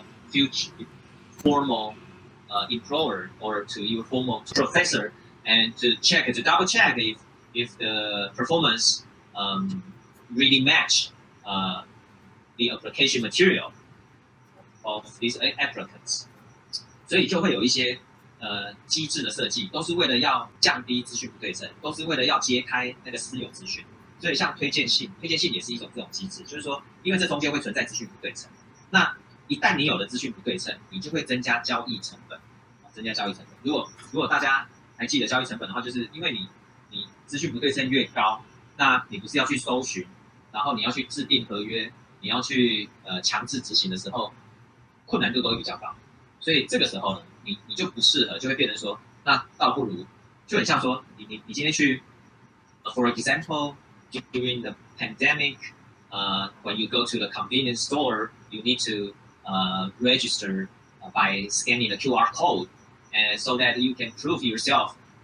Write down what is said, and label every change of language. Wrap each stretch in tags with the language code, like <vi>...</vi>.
<en>future formal employer or to your formal professor and to double check if the performance really match the application material of these applicants.</en> <zh>所以就会有一些机制的设计，都是为了要降低资讯不对称，都是为了要揭开那个私有资讯。所以像推荐信也是一种这种机制，就是说，因为这中间会存在资讯不对称，那一旦你有了资讯不对称，你就会增加交易成本。如果大家还记得交易成本的话，就是因为你资讯不对称越高，那你不是要去搜寻，然后你要去制定合约，你要去强制执行的时候，困难度都会比较高。所以这个时候呢，你就不适合，就会变成说，那倒不如就很像说，你今天去</zh> <en>，for example during the pandemic, when you go to the convenience store, you need to register by scanning the QR code, and so that you can prove yourself</en>